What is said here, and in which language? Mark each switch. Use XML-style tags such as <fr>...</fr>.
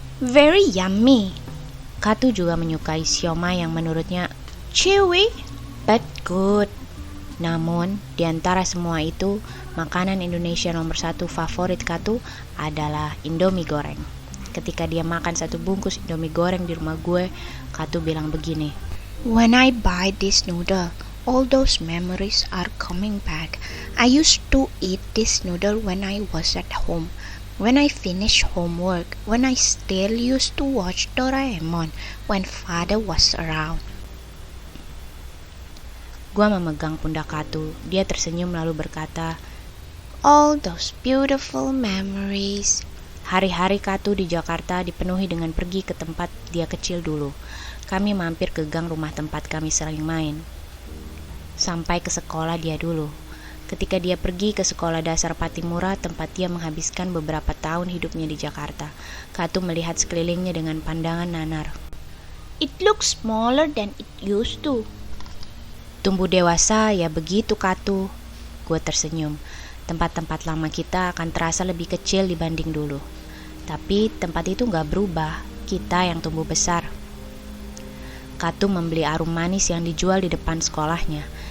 <en>Very yummy.</en> <id>Katu juga menyukai siomay yang menurutnya</id> <en>chewy but good.</en> <id>Namun, di antara semua itu, makanan Indonesia nomor 1 favorit Katu adalah Indomie goreng. Ketika dia makan 1 bungkus Indomie goreng di rumah gue, Katu bilang begini,</id> <en>When I buy this noodle, all those memories are coming back. I used to eat this noodle when I was at home, when I finished homework, when I still used to watch Doraemon, when father was around.</en> <id>Gua memegang pundak Katu. Dia tersenyum lalu berkata,</id> <en>All those beautiful memories.</en> <id>hari-hari Katu di Jakarta dipenuhi dengan pergi ke tempat dia kecil dulu. Kami mampir ke gang rumah tempat kami sering main. Sampai ke sekolah dia dulu. Ketika dia pergi ke sekolah dasar Patimura, tempat dia menghabiskan beberapa tahun hidupnya di Jakarta, Katu melihat sekelilingnya dengan pandangan nanar.</id> <en>It looks smaller than it used to.</en> <id>Tumbuh dewasa, ya begitu Katu. Gue tersenyum. Tempat-tempat lama kita akan terasa lebih kecil dibanding dulu. Tapi tempat itu gak berubah, kita yang tumbuh besar. Katu membeli arum manis yang dijual di depan sekolahnya.</id>